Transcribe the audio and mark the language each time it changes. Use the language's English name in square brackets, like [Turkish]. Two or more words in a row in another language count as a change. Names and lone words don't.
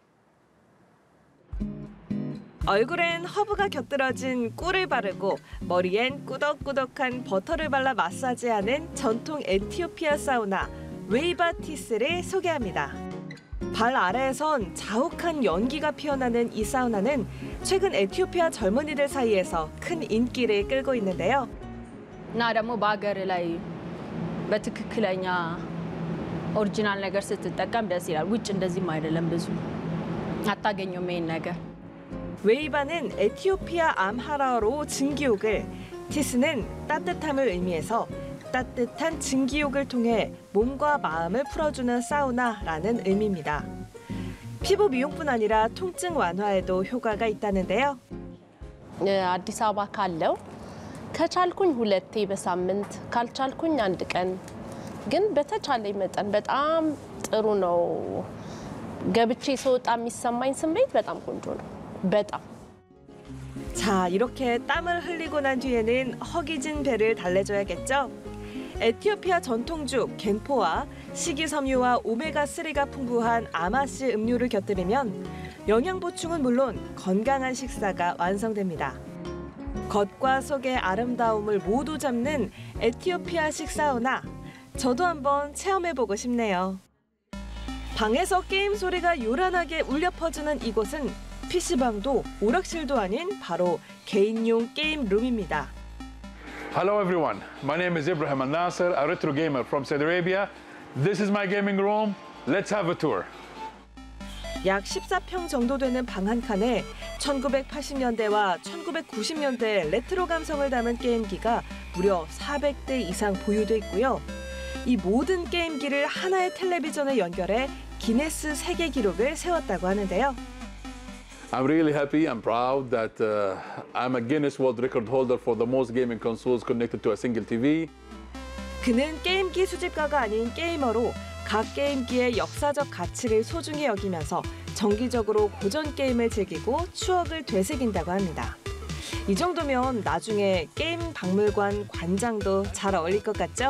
[Korean] 얼굴엔 허브가 곁들여진 꿀을 바르고 머리엔 꾸덕꾸덕한 버터를 발라 마사지하는 전통 에티오피아 사우나 웨이바티스를 소개합니다. 발 아래에선 자욱한 연기가 피어나는 이 사우나는 최근 에티오피아 젊은이들 사이에서 큰 인기를 끌고 있는데요. [Amharic] እና ደግሞ በሀገር ላይ በትክክለኛ ኦሪጂናል ነገር ስትጠቀም ደስ ይላል። ውጭ እንደዚህም አይደለም ብዙ አታገኙም ይሄን ነገር. [Korean] 웨이바는 에티오피아 암하라어로 증기욕을, 티스는 따뜻함을 의미해서 따뜻한 증기욕을 통해 몸과 마음을 풀어주는 사우나라는 의미입니다. 피부 미용뿐 아니라 통증 완화에도 효과가 있다는데요. [Amharic] አዲስ አበባ ካለው ከቻልኩኝ ሁለቴ በሳምንት ካልቻልኩኝ አንድ ቀን ግን በተቻለኝ መጠን በጣም ጥሩ ነው። ገብቼ ስወጣ የሚሰማኝ ስሜት በጣም ቆንጆ ነው. በጣም. [Korean] 자, 이렇게 땀을 흘리고 난 뒤에는 허기진 배를 달래줘야겠죠? 에티오피아 전통죽 겐포와 식이섬유와 오메가3가 풍부한 아마씨 음료를 곁들이면 영양 보충은 물론 건강한 식사가 완성됩니다. 겉과 속의 아름다움을 모두 잡는 에티오피아식 사우나. 저도 한번 체험해보고 싶네요. 방에서 게임 소리가 요란하게 울려 퍼지는 이곳은 PC방도 오락실도 아닌 바로 개인용 게임 룸입니다. [English] Hello everyone, my name is Ibrahim Al-Nasser, a retro gamer from Saudi Arabia. This is my gaming room. Let's have a tour. [Korean] 약 14평 정도 되는 방 한 칸에 1980년대와 1990년대 레트로 감성을 담은 게임기가 무려 400대 이상 보유돼 있고요. 이 모든 게임기를 하나의 텔레비전에 연결해 기네스 세계 기록을 세웠다고 하는데요. [English] I'm really happy and proud that I'm a Guinness World Record holder for the most gaming consoles connected to a single TV. [Korean] 그는 게임기 수집가가 아닌 게이머로 각 게임기의 역사적 가치를 소중히 여기면서 정기적으로 고전 게임을 즐기고 추억을 되새긴다고 합니다. 이 정도면 나중에 게임 박물관 관장도 잘 어울릴 것 같죠?